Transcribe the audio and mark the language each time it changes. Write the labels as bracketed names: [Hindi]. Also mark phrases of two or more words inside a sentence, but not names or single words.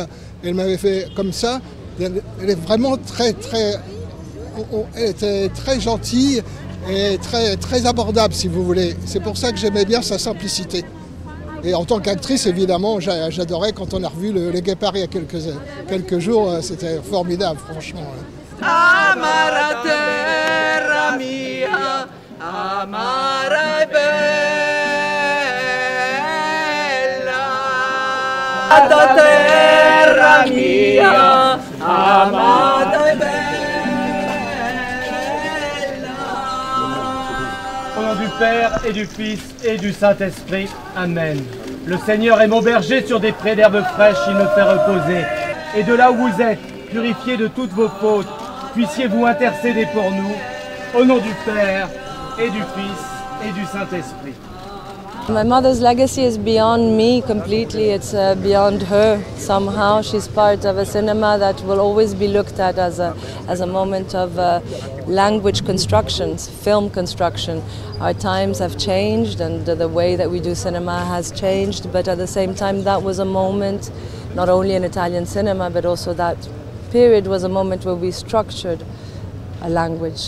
[French] Elle m'avait fait comme ça. Elle est vraiment elle était très gentille et très abordable, si vous voulez. C'est pour ça que j'aimais bien sa simplicité. Et en tant qu'actrice, évidemment, j'adorais quand on a revu Les Guépards il y a quelques jours. C'était formidable, franchement. [Italian] Amara terra mia, amara bella. Amara terra mia, amara bella. [French] Au nom du Père et du Fils et du Saint-Esprit, Amen. Le Seigneur est mon berger, sur des prés d'herbes fraîches, il me fait reposer. Et de là où vous êtes, purifiés de toutes vos fautes, puissiez-vous intercéder pour nous, au nom du Père et du Fils et du Saint-Esprit. [English] My mother's legacy is beyond me completely, it's beyond her. Somehow she's part of a cinema that will always be looked at as a moment of language constructions, film construction. Our times have changed and the way that we do cinema has changed, but at the same time that was a moment, not only in Italian cinema, but also that period was a moment where we structured a language.